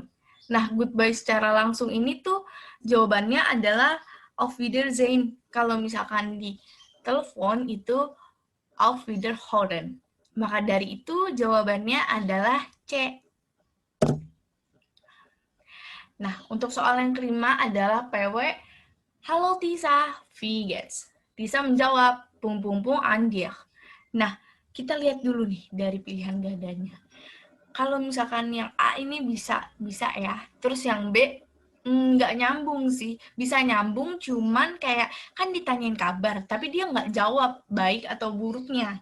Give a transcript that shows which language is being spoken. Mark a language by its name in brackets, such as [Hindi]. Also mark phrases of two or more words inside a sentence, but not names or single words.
[Indonesian] Nah, goodbye secara langsung ini tuh jawabannya adalah [German] auf Wiedersehen. [Indonesian] Kalau misalkan di telepon itu [German] auf Wiederhören. [Indonesian] Maka dari itu jawabannya adalah C. Nah, untuk soal yang kelima adalah PW. Halo Tisa, [German] wie geht's? [Indonesian] Tisa menjawab, [German] an dir. [Indonesian] Nah, kita lihat dulu nih dari pilihan gandanya. Kalau misalkan yang A ini bisa ya. Terus yang B nggak nyambung sih. Bisa nyambung, cuman kayak kan ditanyain kabar, tapi dia nggak jawab baik atau buruknya.